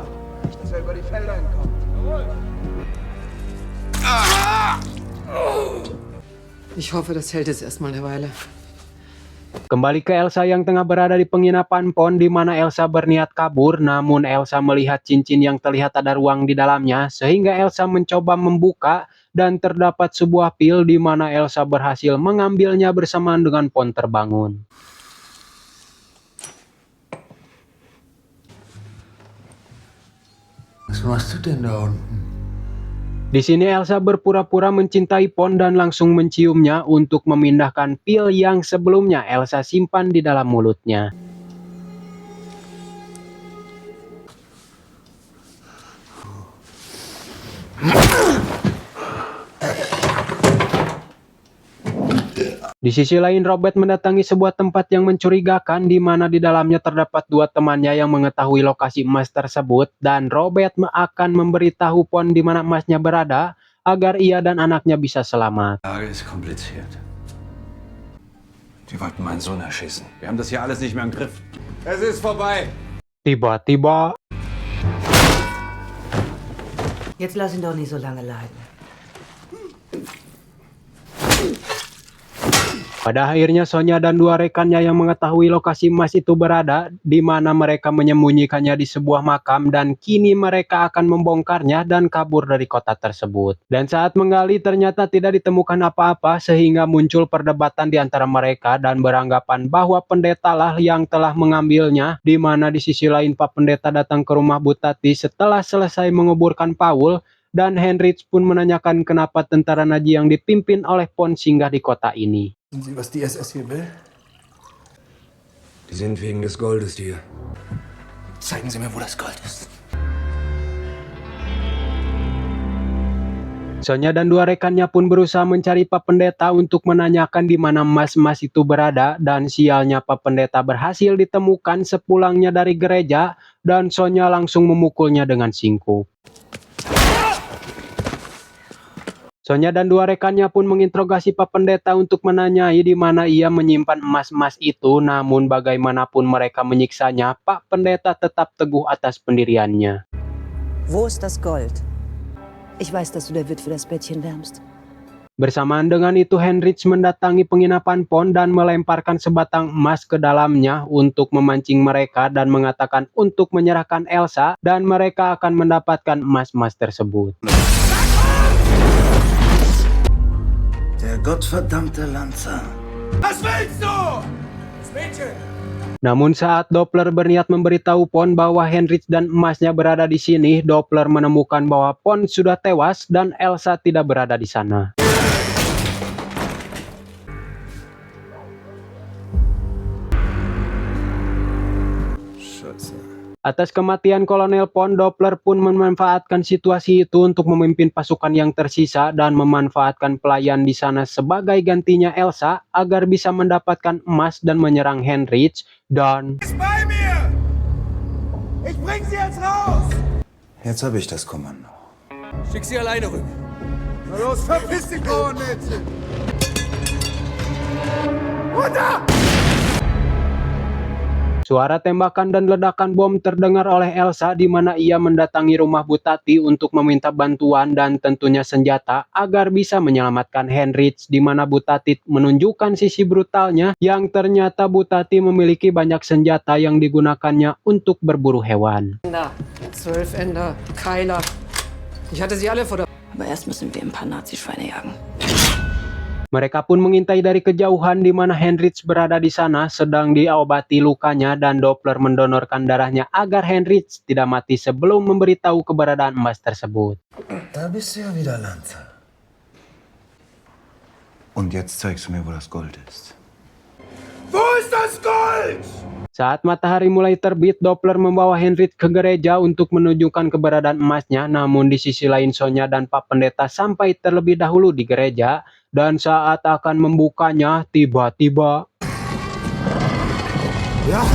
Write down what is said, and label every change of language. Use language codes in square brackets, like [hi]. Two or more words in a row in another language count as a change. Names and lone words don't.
[de] Ich hoffe, das hält jetzt erstmal eine Weile. [id] Kembali ke Elsa yang tengah berada di penginapan Pon di mana Elsa berniat kabur, namun Elsa melihat cincin yang terlihat ada ruang di dalamnya sehingga Elsa mencoba membuka dan terdapat sebuah pil di mana Elsa berhasil mengambilnya bersamaan dengan Pon terbangun. [de] Was machst du denn da unten? [id] Di sini Elsa berpura-pura mencintai Pon dan langsung menciumnya untuk memindahkan pil yang sebelumnya Elsa simpan di dalam mulutnya. Di sisi lain, Robert mendatangi sebuah tempat yang mencurigakan di mana di dalamnya terdapat 2 temannya yang mengetahui lokasi emas tersebut dan Robert akan memberitahu Pon di mana emasnya berada agar ia dan anaknya bisa selamat. [de] Die Lage ist kompliziert. Die wollten meinen Sohn erschießen. Wir haben das hier alles nicht mehr im Griff. Es ist vorbei. [id] Tiba-tiba [de] Jetzt lass ihn doch nicht so lange leiden. [id] pada akhirnya Sonya dan dua rekannya yang mengetahui lokasi emas itu berada, di mana mereka menyembunyikannya di sebuah makam dan kini mereka akan membongkarnya dan kabur dari kota tersebut. Dan saat menggali ternyata tidak ditemukan apa-apa sehingga muncul perdebatan di antara mereka dan beranggapan bahwa pendeta lah yang telah mengambilnya, di mana di sisi lain Pak Pendeta datang ke rumah Butati setelah selesai menguburkan Paul. Dan Heinrich pun menanyakan kenapa tentara Nazi yang dipimpin oleh Pon singgah di kota ini. [de] Wissen Sie, was die SS hier will? Die sind wegen des Goldes hier. Zeigen Sie mir, wo das Gold ist. [id] Sonya dan dua rekannya pun berusaha mencari Pak Pendeta untuk menanyakan di mana emas-emas itu berada, dan sialnya Pak Pendeta berhasil ditemukan sepulangnya dari gereja dan Sonya langsung memukulnya dengan singkup. Sonya dan dua rekannya pun menginterogasi Pak Pendeta untuk menanyai di mana ia menyimpan emas-emas itu, namun bagaimanapun mereka menyiksanya, Pak Pendeta tetap teguh atas pendiriannya. [de] Wo ist das Gold? Ich weiß, dass du der Witwe das Bettchen wärmst. [id] Bersamaan dengan itu, Heinrich mendatangi penginapan Pon dan melemparkan sebatang emas ke dalamnya untuk memancing mereka dan mengatakan untuk menyerahkan Elsa dan mereka akan mendapatkan emas-emas tersebut. [de] Der gottverdammte Lanza. Was willst du? Das Mädchen! [id] Namun saat Doppler berniat memberitahu Pon bahwa Heinrich dan emasnya berada di sini, Doppler menemukan bahwa Pon sudah tewas dan Elsa tidak berada di sana. Atas kematian Kolonel Pon, Doppler pun memanfaatkan situasi itu untuk memimpin pasukan yang tersisa dan memanfaatkan pelayan di sana sebagai gantinya Elsa agar bisa mendapatkan emas dan menyerang Heinrich dan [de] Bei mir! Ich bring sie jetzt raus! Jetzt habe ich das Kommando. Schick sie alleine rüber. Na los, verpiss dich, Bauernmädchen! Runter! [id] suara tembakan dan ledakan bom terdengar oleh Elsa di mana ia mendatangi rumah Butati untuk meminta bantuan dan tentunya senjata agar bisa menyelamatkan Heinrich, di mana Butati menunjukkan sisi brutalnya yang ternyata Butati memiliki banyak senjata yang digunakannya untuk berburu hewan. [de] 12 Ender, Keiler. Ich hatte sie alle vor der... Aber erst müssen wir ein paar Nazi-Schweine jagen. [id] Mereka pun mengintai dari kejauhan di mana Heinrich berada di sana sedang diobati lukanya dan Doppler mendonorkan darahnya agar Heinrich tidak mati sebelum memberitahu keberadaan emas tersebut. [de] Da bist du ja wieder, Lanza. Und jetzt zeigst du mir, wo das Gold ist. Wo ist das Gold? [id] Saat matahari mulai terbit, Doppler membawa Heinrich ke gereja untuk menunjukkan keberadaan emasnya. Namun di sisi lain Sonya dan Pak Pendeta sampai terlebih dahulu di gereja. Dan saat akan membukanya, tiba-tiba... [de] Ja.